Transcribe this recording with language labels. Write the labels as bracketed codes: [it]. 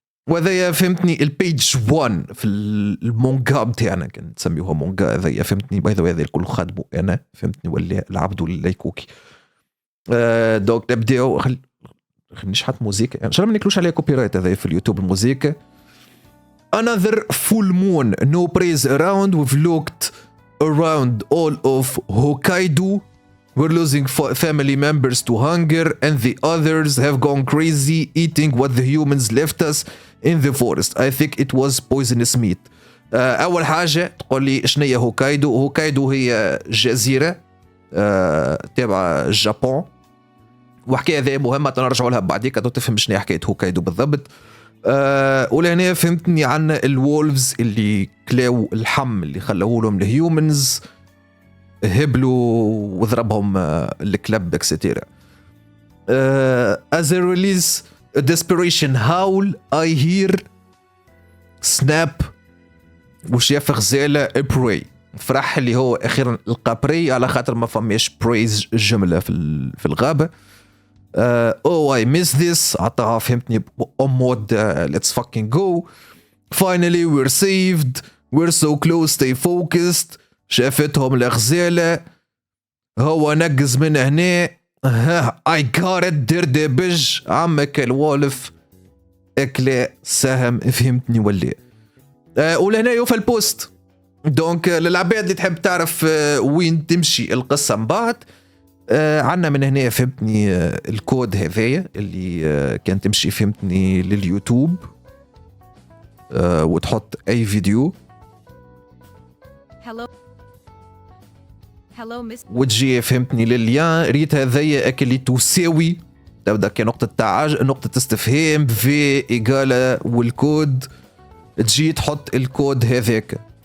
[ar] وهذايا فهمتني البيج 1 في المونجا بتاعنا، كان نسميوها مونجا هذايا، فهمتني؟ [en] by the way [ar] هذا الكل خادمه انا، فهمتني ولا؟ العبد لليكوكي. دونك نبداو. خلينا نشحت موسيقى ان شاء الله ما ناكلوش عليها كوبي رايت هذا في اليوتيوب الموسيقى. [en] Another full moon, no praise around. We've looked around all of Hokkaido. We're losing family members to hunger, and the others have gone crazy eating what the humans left us in the forest. I think it was poisonous meat. [ar] أول حاجة تقول لي شنو هي هوكايدو؟ هوكايدو هي جزيرة تابعة اليابان، وحكاية ذي مهمة نرجعوا لها بعديك تفهم شنو هي حكاية هوكايدو بالضبط. ولهنا فهمتني عنا الولفز اللي كلاو اللحم اللي خلوه لهم الهيومنز، هبلوا وضربهم الكلب اكستيرا. [en] As a release a desperation howl I hear snap [ar] وشاف غزالة [en] pray. [ar] فرح اللي هو اخيرا لقى براي، على خاطر ما فماش برايز جملة في الغابة. [en] Oh I miss this، [ar] عطاها فهمتني مود [en] let's fucking go. Finally we're saved, we're so close, stay focused. [ar] شافتهم الغزالة، هو نقز من هنا. [en] I got it، [ar] دير دبج عمك الوالف اكلا سهم، فهمتني ولا؟ ولهنا يوفى البوست. دونك للعباد اللي تحب تعرف وين تمشي القصة من بعد، عنا من هنا فهمتني الكود هذايا اللي كان تمشي فهمتني لليوتيوب وتحط اي فيديو وتجي فهمتني لليان ريت هذايا اللي تساوي، تبدا كنقطة نقطة استفهام في إيجالة والكود، تجي تحط الكود هذاك.